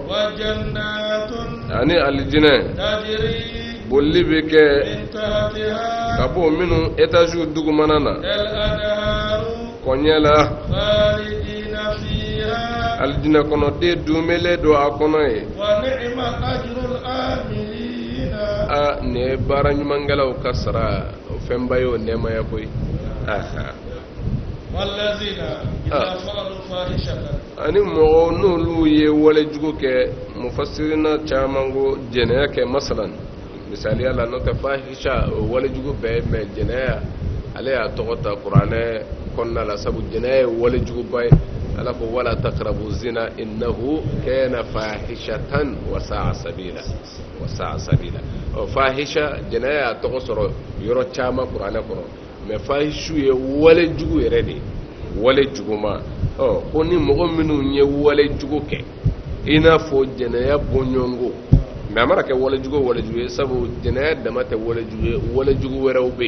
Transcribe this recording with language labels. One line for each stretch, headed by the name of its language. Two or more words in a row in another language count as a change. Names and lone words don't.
Arabic: وجنات.
Bambara: ani alijinɛ. tajri. bolili bɛ kɛ.
Arabic: من تحتها.
Bambara: ka bɔ minnu etaziw dugumana na. al-anharu. kɔɲɛ la.
Arabic: خالدين فيها.
Bambara: alijinɛ kɔnɔ den dunmele don a kɔnɔ ye.
Arabic: ونعم أجر العاملين.
Bambara: nin ye baara ɲumankɛlaw ka sara o fɛnba ye o nɛɛmaya koyi.
Arabic: والذين إذا فعلوا فاحشة.
Bambara: ani mɔgɔw n'olu ye walejugu kɛ mufassirina caman ko jɛnɛya kɛ masalan misaliya la n'o tɛ fahisha o walejugu bɛɛ ye mais jɛnɛya ale y'a tɔgɔ ta kuranɛ kɔnɔna la sabu jɛnɛya ye walejuguba ye ala ko
Arabic: ولا تقربوا الزنا إنه كان فاحشة وساء سبيلا
Bambara: fahisha jɛnɛya y'a tɔgɔ sɔrɔ yɔrɔ caman kuranɛ kɔnɔ mais fahishu ye walejugu yɛrɛ de walejuguma ko ni mɔgɔ minnu ye walejugu kɛ i n'a fɔ jɛnɛya bɔɲɔgɔnko mais a mana kɛ walejugu ye sabu jɛnɛya dama tɛ walejugu ye walejugu wɛrɛw bɛ yen.